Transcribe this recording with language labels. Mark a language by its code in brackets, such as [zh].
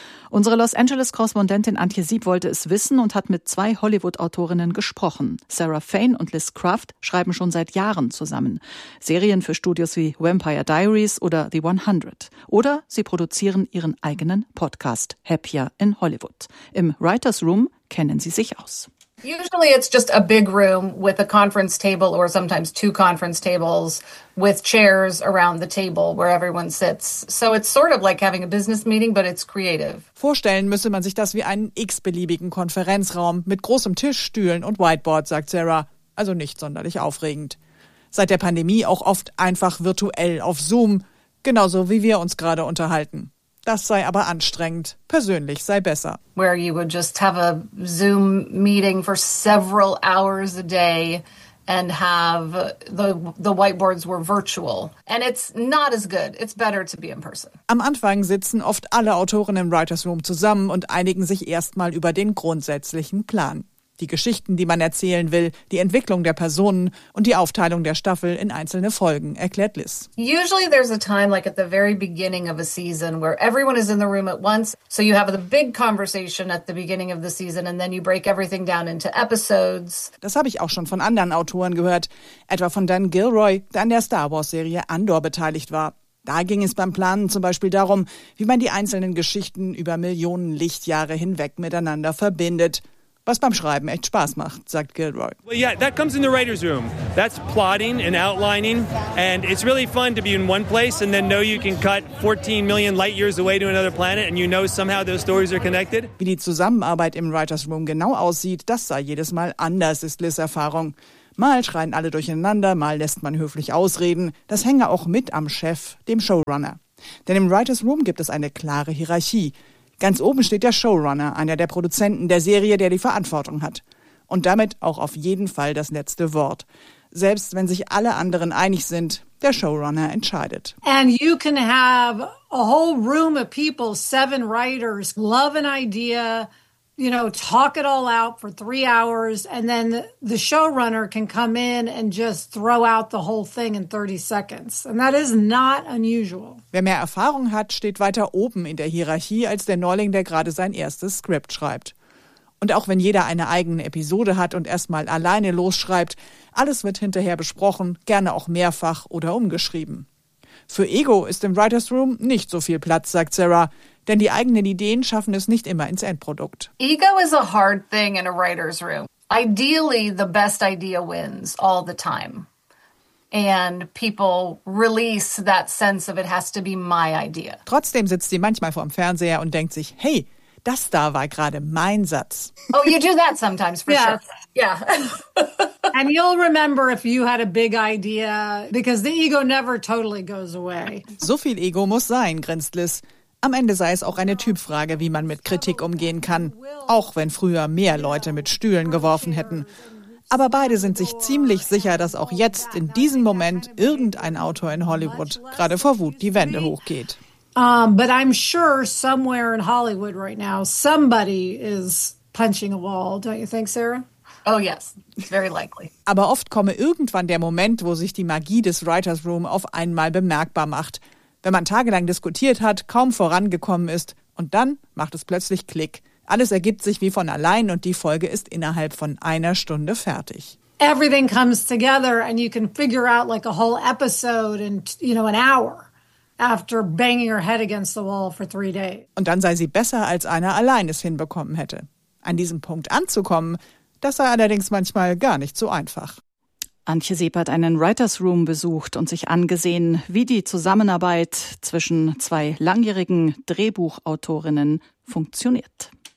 [de] Unsere Los Angeles-Korrespondentin Antje Sieb wollte es wissen und hat mit zwei Hollywood-Autorinnen gesprochen. Sarah Fain und Liz Craft schreiben schon seit Jahren zusammen. Serien für Studios wie Vampire Diaries oder The 100. Oder sie produzieren ihren eigenen Podcast, Happier in Hollywood. Im Writers Room kennen sie sich aus. [en] Usually it's just a big room with a conference table or sometimes two conference tables with chairs around the table where everyone sits. So it's sort of like having a business meeting, but it's creative. [de] Vorstellen müsse man sich das wie einen x-beliebigen Konferenzraum mit großem Tisch, Stühlen und Whiteboard, sagt Sarah. Also nicht sonderlich aufregend. Seit der Pandemie auch oft einfach virtuell auf Zoom, genauso wie wir uns gerade unterhalten. Das sei aber anstrengend. Persönlich sei besser. [en] Where you would just have a Zoom meeting for several hours a day and have the whiteboards were virtual. And it's not as good. It's better to be in person. [de] Am Anfang sitzen oft alle Autoren im Writers Room zusammen und einigen sich erstmal über den grundsätzlichen Plan. Die Geschichten, die man erzählen will, die Entwicklung der Personen und die Aufteilung der Staffel in einzelne Folgen, erklärt Liz. Usually there's a time like at the very beginning of a season where everyone is in the room at once. So you have the big conversation at the beginning of the season and then you break everything down into episodes. Das habe ich auch schon von anderen Autoren gehört, etwa von Dan Gilroy, der an der Star Wars-Serie Andor beteiligt war. Da ging es beim Planen zum Beispiel darum, wie man die einzelnen Geschichten über Millionen Lichtjahre hinweg miteinander verbindet. was beim Schreiben echt Spaß macht, sagt Gilroy. [en] Well, yeah, that comes in the writer's room. That's plotting and outlining. And it's really fun to be in one place and then know you can cut 14 million light years away to another planet and you know somehow those stories are connected. [de] Wie die Zusammenarbeit im writer's room genau aussieht, das sei jedes Mal anders, ist Liz' Erfahrung. Mal schreien alle durcheinander, mal lässt man höflich ausreden. Das hänge auch mit am Chef, dem Showrunner. Denn im writer's room gibt es eine klare Hierarchie. Ganz oben steht der Showrunner, einer der Produzenten der Serie, der die Verantwortung hat. Und damit auch auf jeden Fall das letzte Wort. Selbst wenn sich alle anderen einig sind, der Showrunner entscheidet. [en] And you can have a whole room of people, 7 writers, love an idea, you know, talk it all out for 3 hours, and then the showrunner can come in and just throw out the whole thing in 30 seconds. And that is not unusual. [de] Wer mehr Erfahrung hat, steht weiter oben in der Hierarchie als der Neuling, der gerade sein erstes Skript schreibt. Und auch wenn jeder eine eigene Episode hat und erstmal alleine losschreibt, alles wird hinterher besprochen, gerne auch mehrfach oder umgeschrieben. Für Ego ist im Writer's Room nicht so viel Platz, sagt Sarah. Denn die eigenen Ideen schaffen es nicht immer ins Endprodukt. [en] Ego is a hard thing in a writer's room. Ideally, the best idea wins all the time. And people release that sense of it has to be my idea. [de] Trotzdem sitzt sie manchmal vorm Fernseher und denkt sich, hey, das da war gerade mein Satz. [en] Oh, you do that sometimes, for yeah. sure. Yeah. And you'll remember if you had a big idea, because the ego never totally goes away. [de] So viel Ego muss sein, grinst Liz. Am Ende sei es auch eine Typfrage, wie man mit Kritik umgehen kann, auch wenn früher mehr Leute mit Stühlen geworfen hätten. Aber beide sind sich ziemlich sicher, dass auch jetzt, in diesem Moment, irgendein Autor in Hollywood gerade vor Wut die Wände hochgeht. [en] But I'm sure somewhere in Hollywood right now, somebody is punching a wall, don't you think, Sarah? Oh yes, very likely. [de] Aber oft komme irgendwann der Moment, wo sich die Magie des Writer's Room auf einmal bemerkbar macht. Wenn man tagelang diskutiert hat, kaum vorangekommen ist und dann macht es plötzlich Klick. Alles ergibt sich wie von allein und die Folge ist innerhalb von einer Stunde fertig. [en] Everything comes together and you can figure out like a whole episode in, you know, an hour after banging your head against the wall for 3 days. [de] Und dann sei sie besser, als einer allein es hinbekommen hätte. An diesem Punkt anzukommen, das sei allerdings manchmal gar nicht so einfach. Antje Seep hat einen Writers' Room besucht und sich angesehen, wie die Zusammenarbeit zwischen zwei langjährigen Drehbuchautorinnen funktioniert.